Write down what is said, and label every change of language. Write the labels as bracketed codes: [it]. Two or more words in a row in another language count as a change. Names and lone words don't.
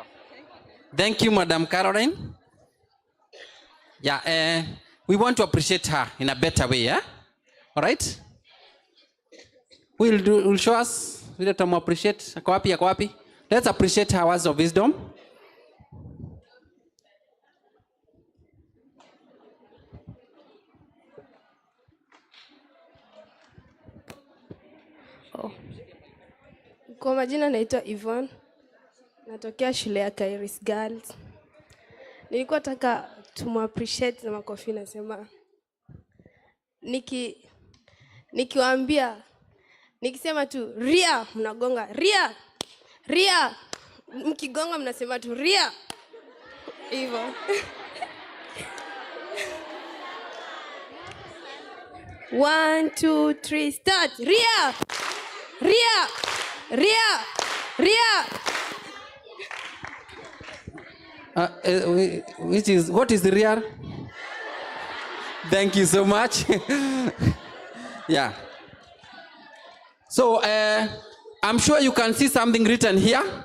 [en] Thank you, Madam Caroline. Yeah, we want to appreciate her in a better way, yeah? All right? We'll show us. We'll appreciate. Let's appreciate her words of wisdom. Oh. [sw] Kwa majina naitwa Yvonne. Natokea shule ya Kairis Girls. Nilikuwa nataka appreciate na makofi, nasema nikiwaambia, nikisema tu ria mnagonga ria, ria, mkigonga mnasema tu ria hivyo. [en] 1 2 3 start. Ria, ria, ria, ria. What is the real? Thank you so much. Yeah. So I'm sure you can see something written here.